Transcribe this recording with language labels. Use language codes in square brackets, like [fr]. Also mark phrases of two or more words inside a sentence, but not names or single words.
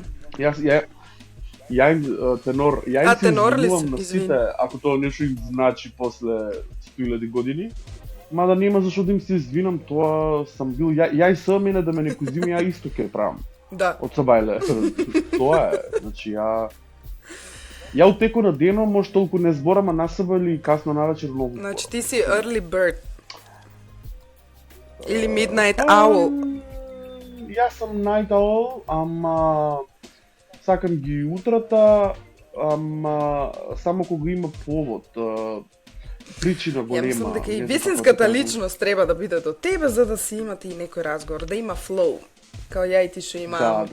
[mk] Ја им тенор, ја им се извинувам на сите, ако тоа нешто им значи после 100.000 години. Мада нема зашо да им се извинам, тоа сам бил, ја и сам мене да ме некој зиме, ја исто ќе правам. Да. Од сабајле. Тоа е, значи ја у теку на денот може толку не зборам, а насаба или касно навечер многу. Значи ти си [en] early bird. [mk] Или [en] midnight owl. [mk] Јас сум [en] night owl, [mk] ама сакам ги утрата, ама само кога има повод, причина голема. Ја мислам дека и висинската личност треба да биде до тебе за да си имате и некој разговор, да има flow, као ја и ти што имам.